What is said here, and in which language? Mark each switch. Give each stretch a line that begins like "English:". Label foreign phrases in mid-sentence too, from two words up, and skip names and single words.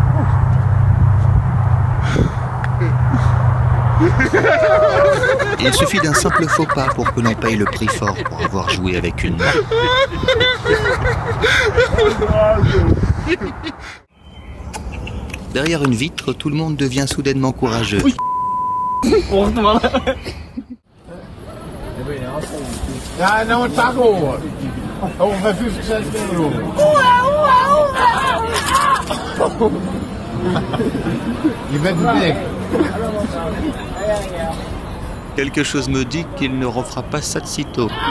French: Il suffit d'un simple faux pas pour que l'on paye le prix fort pour avoir joué avec une main. Derrière une vitre, tout le monde devient soudainement courageux.
Dutch: Ja, nou een taco hoor. Ongeveer 50 cent euro. Je bent te dik.
French: Quelque chose me dit qu'il ne refera pas ça de sitôt.